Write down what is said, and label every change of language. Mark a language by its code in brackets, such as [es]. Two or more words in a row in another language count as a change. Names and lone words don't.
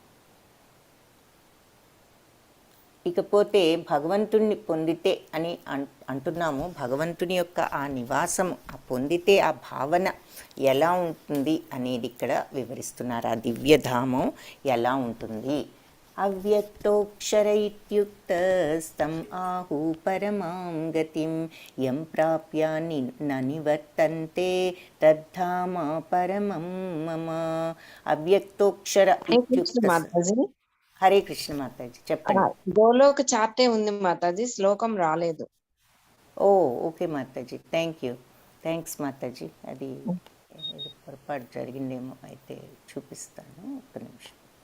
[te] ఇకపోతే భగవంతుణ్ణి పొందితే అని అంటున్నాము. భగవంతుని యొక్క ఆ నివాసం ఆ పొందితే ఆ భావన ఎలా ఉంటుంది అనేది ఇక్కడ వివరిస్తున్నారు. ఆ దివ్యధామం ఎలా ఉంటుంది [sa] అవ్యక్తోక్షర ఇత్యుక్తస్తం ఆహు పరమాం గతిం యం ప్రాప్య న నివర్తంతే తద్ధామ పరమం మమ. అవ్యక్తోక్షర హరే కృష్ణ ఇత్యుక్త. [te] మాతాజీ. హరే కృష్ణ మాతాజీ, చెప్పండి. గోలోక చార్టే ఉంది మాతాజీ, శ్లోకం రాలేదు. ఓ ఓకే మాతాజీ, థ్యాంక్స్ మాతాజీ. అది ఏదో పొరపాటు జరిగిందేమో, అయితే చూపిస్తాను, ఒక్క నిమిషం.